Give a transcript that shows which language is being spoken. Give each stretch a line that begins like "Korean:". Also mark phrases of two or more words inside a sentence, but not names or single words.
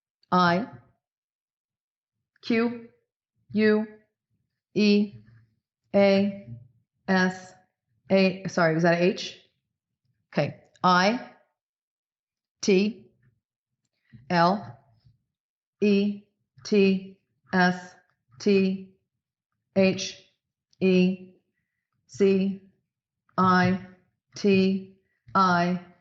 English: I Q U E A S A. Sorry, was that a H? Okay. I T L E T S T H E C I T I